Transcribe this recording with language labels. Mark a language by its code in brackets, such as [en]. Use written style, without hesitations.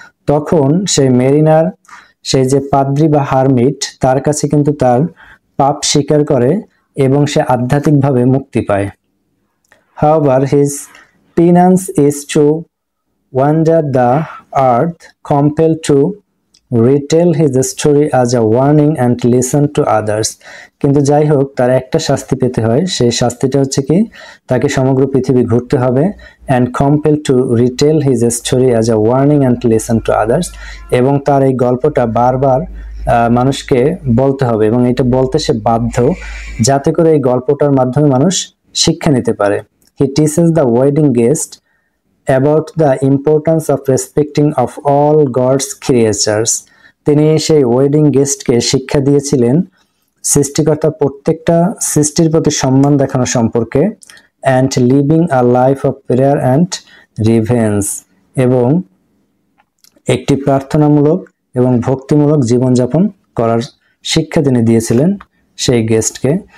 [bn] তখন সেই মেরিনার, সেই যে পাদ্রী বা হারমিট, তার কাছে কিন্তু তার পাপ স্বীকার করে এবং সে আধ্যাত্মিকভাবে মুক্তি পায়। [en] However, his penance is to wander the earth, compelled to retell his story as a warning and listen to others. [bn] কিন্তু যাই হোক, তার একটা শাস্তি পেতে হয়, সেই শাস্তিটা হচ্ছে কি, তাকে সমগ্র পৃথিবী ঘুরতে হবে, [en] and compelled to retell his story as a warning and listen to others, [bn] এবং তার এই গল্পটা বারবার মানুষকে বলতে হবে, এবং এটা বলতে সে বাধ্য, যাতে করে এই গল্পটার মাধ্যমে মানুষ শিক্ষা নিতে পারে। [en] He teaches the wedding guest about the importance of respecting of all God's creatures. [bn] তিনি সেই ওয়েডিং গেস্টকে শিক্ষা দিয়েছিলেন সৃষ্টিকর্তার প্রত্যেকটা সৃষ্টির প্রতি সম্মান দেখানো সম্পর্কে, [en] and living a life of prayer and reverence, [bn] এবং একটি প্রার্থনামূলক এবং ভক্তিমূলক জীবনযাপন করার শিক্ষা তিনি দিয়েছিলেন সেই গেস্টকে।